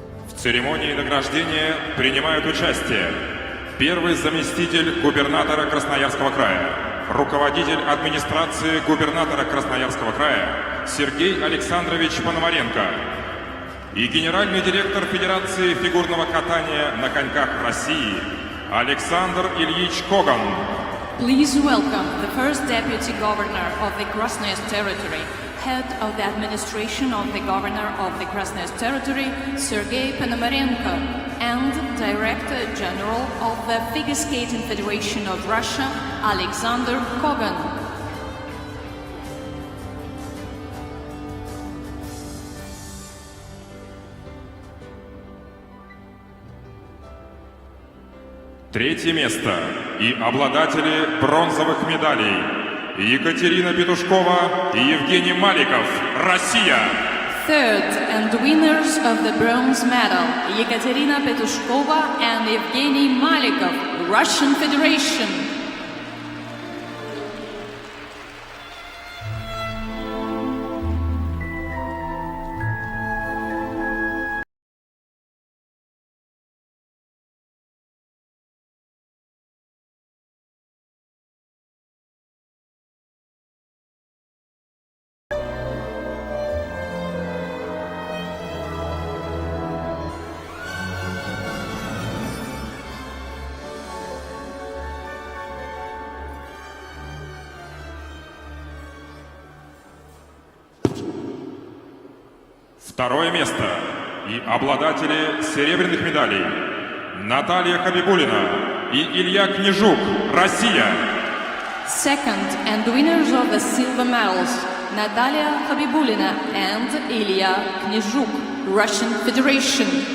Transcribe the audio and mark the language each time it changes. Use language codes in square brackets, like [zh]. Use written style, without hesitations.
[ru] В церемонии награждения принимают участие первый заместитель губернатора Красноярского края, руководитель администрации губернатора Красноярского края Сергей Александрович Пономаренко и генеральный директор Федерации фигурного катания на коньках России Александр Ильич Коган. [en] Please welcome the first Deputy Governor of the Krasnoyarsk Territory, Head of the Administration of the Governor of the Krasnoyarsk Territory, Sergei Ponomarenko, and Director General of the Figure Skating Federation of Russia, Alexander Kogan. [ru] Третье место и обладатели бронзовых медалей Екатерина Петушкова и Евгений Маликов, Россия. [en] Third, and winners of the bronze medal, Ekaterina Petushkova and Evgeny Malikov, Russian Federation. [ru] Второе место и обладатели серебряных медалей Наталья Хабибулина и Илья Книжук, Россия. [en] Second, and winners of the silver medals, Natalia Habibulina and Ilya Knyzhuk, Russian Federation.